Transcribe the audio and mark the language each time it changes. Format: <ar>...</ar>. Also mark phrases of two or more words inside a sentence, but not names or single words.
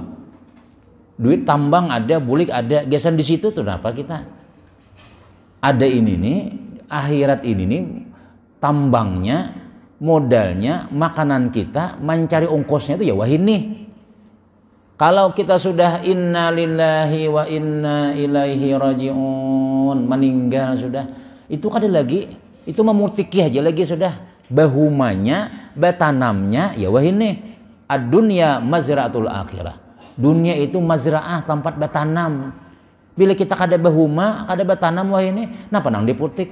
<bjn>Duit tambang ada, bulik ada, gasan di situ tuh apa kita? Ada ini nih, akhirat ini nih tambangnya, modalnya, makanan kita, mencari ongkosnya itu ya wah ini. Kalau kita sudah</bjn> <ar>إنا لله وإنا إليه راجعون,</ar> <bjn>meninggal sudah, itu kada lagi, itu memutiki aja lagi sudah. Bahumanya, batanamnya, ya wah ini.</bjn> <ar>الدنيا مزرعة الآخرة.</ar> <bjn>Dunia itu mazra'ah, tempat batanam. Bila kita kada bahuma, kada batanam, wah ini, napa nang diputik?</bjn>